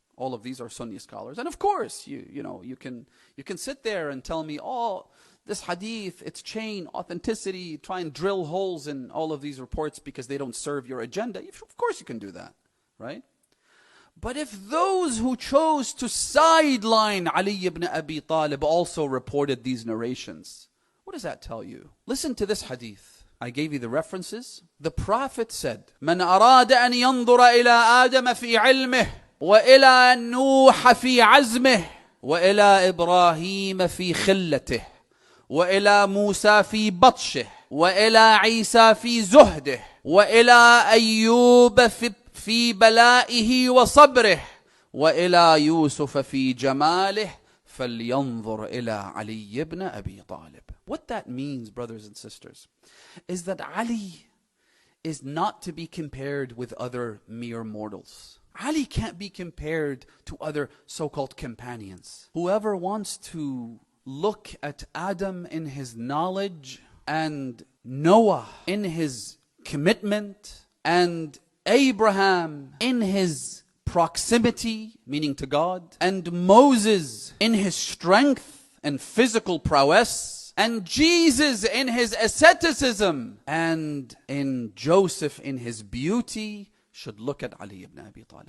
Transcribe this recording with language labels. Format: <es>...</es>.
<en>All of these are Sunni scholars. And of course, you can sit there and tell me, oh, this hadith, its chain, authenticity, try and drill holes in all of these reports because they don't serve your agenda. Of course you can do that, right? But if those who chose to sideline Ali ibn Abi Talib also reported these narrations, what does that tell you? Listen to this hadith. I gave you the references. The Prophet said,</en> <ar>من أراد أن ينظر إلى آدم في علمه وإلى نوح في عزمه وإلى إبراهيم في خلته وإلى موسى في بطشه وإلى عيسى في زهده وإلى أيوب في بلائه وصبره وإلى يوسف في جماله فلينظر إلى علي بن أبي طالب.</ar> <en>What that means, brothers and sisters, is that Ali is not to be compared with other mere mortals. Ali can't be compared to other so-called companions. Whoever wants to look at Adam in his knowledge and Noah in his commitment and Abraham in his proximity, meaning to God, and Moses in his strength and physical prowess, and Jesus in his asceticism, and in Joseph in his beauty, should look at Ali ibn Abi Talib.</en>